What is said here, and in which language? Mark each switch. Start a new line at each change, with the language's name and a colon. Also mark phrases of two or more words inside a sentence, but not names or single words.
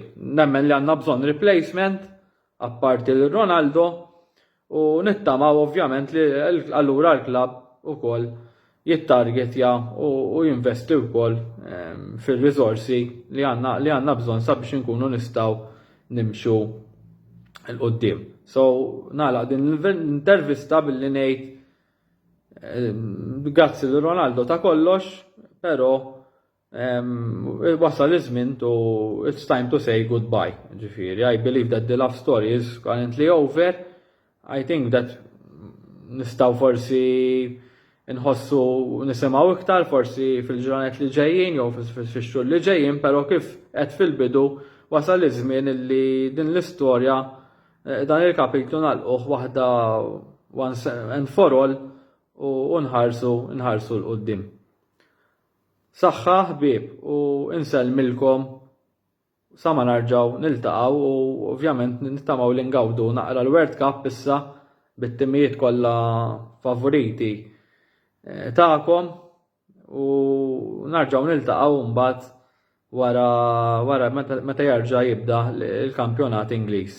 Maltese: Nemmen li għandna bżonn replacement apparti l-Ronaldo u nittamaw ovvjament li allura l-klabb ukoll jittargetja u jinvesti wkoll fil-riżorsi li għandna bżonn sabiex inkunu nistgħu nimxu l-qoddim. So nagħlaq din l-intervista billi ngħid grazzi l Ronaldo ta' kollox, però wasal iż-żmien
English: it's time to say goodbye. Ġifieri, I believe that the love story is currently over. I think that
Maltese: nistgħu forsi nħossu nisimgħu iktar forsi fil-ġranet li ġejjin jew fix-xhur li ġejjin, però kif qed fil-bidu wasal iż-żmien li din l-istorja dan il-kapitlu nagħlquh waħda
English: once and for all
Maltese: u nħarsu l-qudiem. Saħħa ħbieb u insellmilkom sa ma narġaw niltaqgħu u ovvjament nittamaw li ngawdu naqra l-World Cup issa bit-timijiet kollha favoriti tagħkom u narġaw niltaqgħu mbagħad wara meta jerġa' jibda l-kampjonat Ingliż.